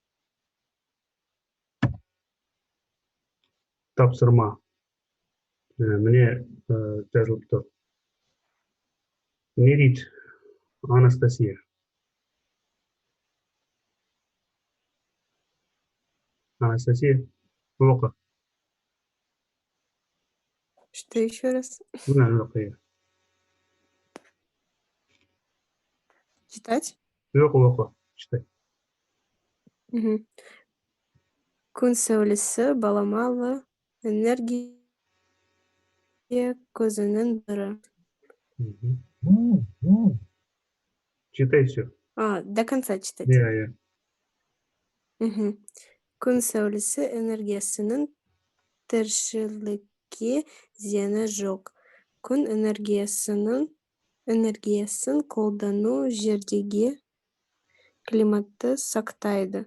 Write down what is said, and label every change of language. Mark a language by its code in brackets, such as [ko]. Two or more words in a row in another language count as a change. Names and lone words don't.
[kk] Тапсырма. Міне жазылып тұр. Не дейді Анастасия? Анастасия, оқы. [ru] Что еще раз? [kk] Оқы. [ru] Читать? [kk] Оқы. Читай. Мгм. Күн сәулесі баламалы энергия көзінің бірі. [ru] Читай все. До конца читать. [kk] Иә. Мгм. Күн сәулесі энергиясының тіршілікке зияны жоқ. Күн энергиясын қолдану жердегі климатты сақтайды.